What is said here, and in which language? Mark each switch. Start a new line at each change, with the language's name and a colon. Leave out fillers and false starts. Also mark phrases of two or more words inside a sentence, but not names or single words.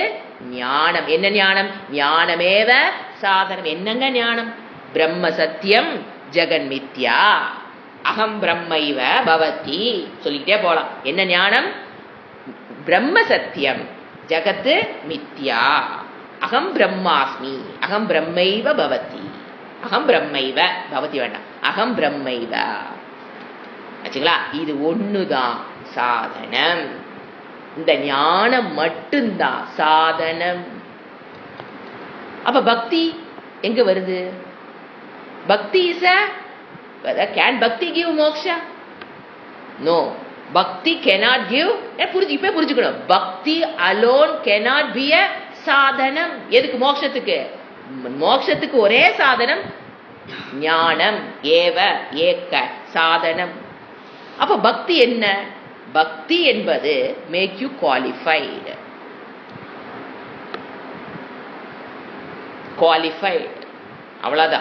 Tamil: ஞானம். என்ன ஞானம்?
Sanskrit: ज्ञानमेव साधनम्.
Tamil: என்னங்க ஞானம்?
Sanskrit: ब्रह्म सत्यम् जगन् मिथ्या अहम् ब्रह्मैव भवति
Tamil: சொல்லிக்கிட்டே போலாம். என்ன ஞானம்?
Sanskrit: ब्रह्म सत्यम् जगत् मिथ्या अहम् ब्रह्मास्मि अहम् ब्रह्मैव भवति. अहम् ब्रह्मैव भवति வேண்டாம், अहम् ब्रह्मैव ஆச்சுங்களா?
Tamil: இது ஒண்ணுதான் சாதனம். இந்த ஞானம் மட்டும்தான் சாதனம். அப்ப பக்தி எங்க வருது?
English: Bhakti is can Bhakti give moksha? நோ, பக்தி cannot give.
Tamil: இப்ப புரிஞ்சுக்கணும், பக்தி
English: alone cannot be a
Tamil: சாதனம். எதுக்கு? மோட்சத்துக்கு. மோட்சத்துக்கு ஒரே சாதனம்
Sanskrit: ज्ञानम् एव एक साधनम्.
Tamil: அப்ப பக்தி என்ன? பக்தி என்பது
English: make you qualified.
Tamil: குவாலிஃபைடு அவ்வளவுதான்.